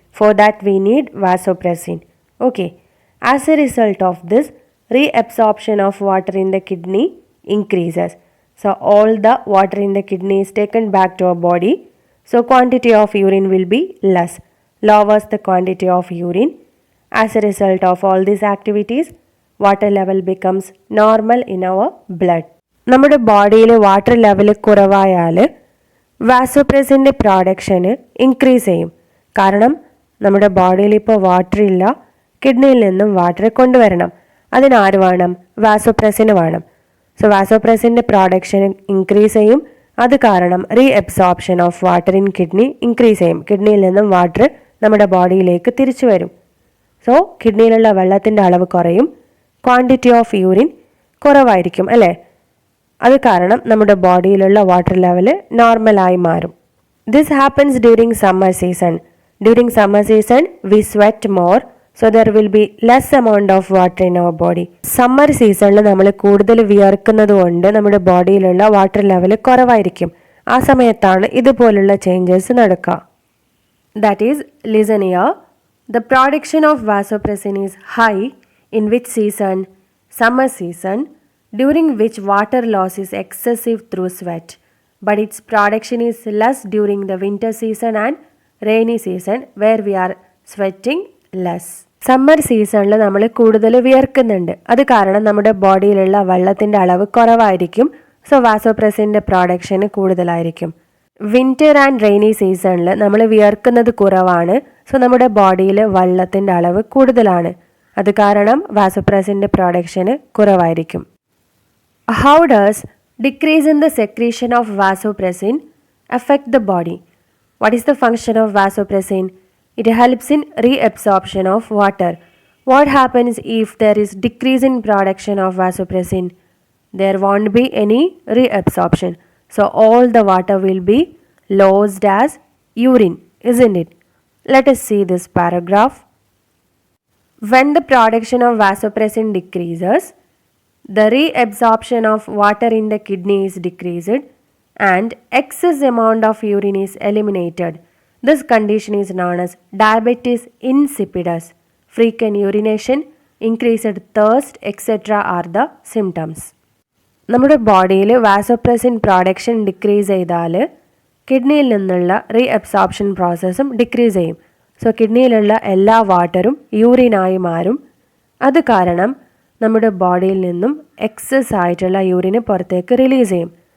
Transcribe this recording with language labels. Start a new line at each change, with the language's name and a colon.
English: For that we need vasopressin. Okay. As a result of this, reabsorption of water in the kidney increases. So all the water in the kidney is taken back to our body. So quantity of urine will be less. Lowers the quantity of urine. As a result of all these activities, water level becomes normal in our blood.
Malayalam: നമ്മുടെ ബോഡിയിൽ water level കുറവായാൽ വാസോപ്രസിൻ്റെ production increase ചെയ്യും. കാരണം നമ്മുടെ ബോഡിയിൽ ഇപ്പോൾ water ഇല്ല, കിഡ്നിയിൽ നിന്നും water കൊണ്ടുവരണം. അതിനാര് വേണം? വാസോപ്രസിന് വേണം. സോ വാസോപ്രസിൻ്റെ പ്രൊഡക്ഷൻ ഇൻക്രീസ് ചെയ്യും. അത് കാരണം
English: reabsorption of water in kidney
Malayalam: increase ചെയ്യും. കിഡ്നിയിൽ നിന്നും വാട്ടർ നമ്മുടെ ബോഡിയിലേക്ക് തിരിച്ചു വരും. സോ കിഡ്നിയിലുള്ള വെള്ളത്തിൻ്റെ അളവ് കുറയും,
English: quantity of urine
Malayalam: കുറവായിരിക്കും അല്ലേ? അത് കാരണം നമ്മുടെ ബോഡിയിലുള്ള വാട്ടർ ലെവൽ നോർമലായി മാറും.
English: This happens during summer season. During summer season we sweat more, so there will be less amount of water in our body.
Malayalam: Summer സീസണിൽ നമ്മൾ കൂടുതൽ വിയർക്കുന്നത് കൊണ്ട് നമ്മുടെ ബോഡിയിലുള്ള വാട്ടർ ലെവൽ കുറവായിരിക്കും. ആ സമയത്താണ് ഇതുപോലുള്ള ചേഞ്ചസ് നടക്കുക.
English: That is, listen here. The production of vasopressin is high in which season? Summer season, during which water loss is excessive through sweat. But its production is less during the winter season and rainy season where we are sweating less.
Malayalam: Summer സീസണിൽ നമ്മൾ കൂടുതൽ വിയർക്കുന്നുണ്ട്. അത് കാരണം നമ്മുടെ ബോഡിയിലുള്ള വെള്ളത്തിൻ്റെ അളവ് കുറവായിരിക്കും. So വാസോപ്രസിൻ്റെ production കൂടുതലായിരിക്കും. വിൻ്റർ ആൻഡ് റെയിനി സീസണിൽ നമ്മൾ വിയർക്കുന്നത് കുറവാണ്. സോ നമ്മുടെ ബോഡിയിൽ വെള്ളത്തിൻ്റെ അളവ് കൂടുതലാണ്. അത് കാരണം വാസോപ്രസിൻ്റെ പ്രൊഡക്ഷന് കുറവായിരിക്കും.
English: How does decrease in the secretion of vasopressin affect the body? What is the function of vasopressin? It helps in reabsorption of water. What happens if there is decrease in production of vasopressin? There won't be any reabsorption. So all the water will be lost as urine, isn't it? Let us see this paragraph. When the production of vasopressin decreases, the reabsorption of water in the kidney is decreased and excess amount of urine is eliminated. This condition is known as diabetes insipidus. Frequent urination, increased thirst, etc. are the symptoms.
Malayalam: നമ്മുടെ ബോഡിയിൽ vasopressin production decrease ചെയ്താൽ കിഡ്നിയിൽ നിന്നുള്ള reabsorption പ്രോസസ്സും decrease ചെയ്യും. So കിഡ്നിയിലുള്ള എല്ലാ വാട്ടറും യൂറിനായി മാറും. അത് കാരണം നമ്മുടെ ബോഡിയിൽ നിന്നും എക്സസ് ആയിട്ടുള്ള യൂറിന് പുറത്തേക്ക് റിലീസ് ചെയ്യും.